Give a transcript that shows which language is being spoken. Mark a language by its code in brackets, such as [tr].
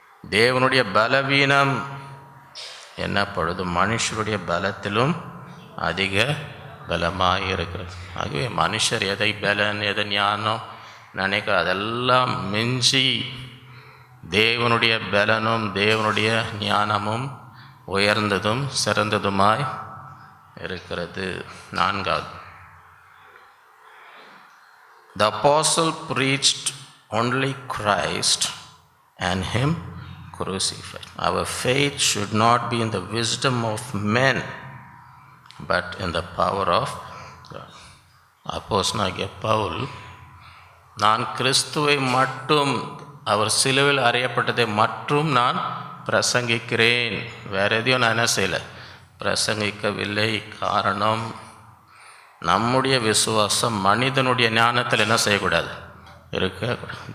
[ta] தேவனுடைய பலவீனம் என்னப்படுது மனுஷருடைய பலத்திலும் அதிக பலமாக இருக்கிறது. ஆகவே மனுஷர் எதை பலன் எதை ஞானம் நினைக்க அதெல்லாம் மிஞ்சி தேவனுடைய பலனும் தேவனுடைய ஞானமும் உயர்ந்ததும் சிறந்ததுமாய் இருக்கிறது. [en] 4வது, the apostle preached only Christ and him crucified. Our faith should not be in the wisdom of men but in the power of God. [ta] அப்போஸ்தலனாகிய பவுல், நான் கிறிஸ்துவை மட்டும் அவர் சிலுவையில் அறையப்பட்டதை மட்டும் நான் பிரசங்கிக்கிறேன், வேற எதையும் நான் என்ன செய்யலை, பிரசங்கிக்கவில்லை. காரணம், நம்முடைய விசுவாசம் மனிதனுடைய ஞானத்தில் என்ன செய்யக்கூடாது, இருக்கக்கூடாது.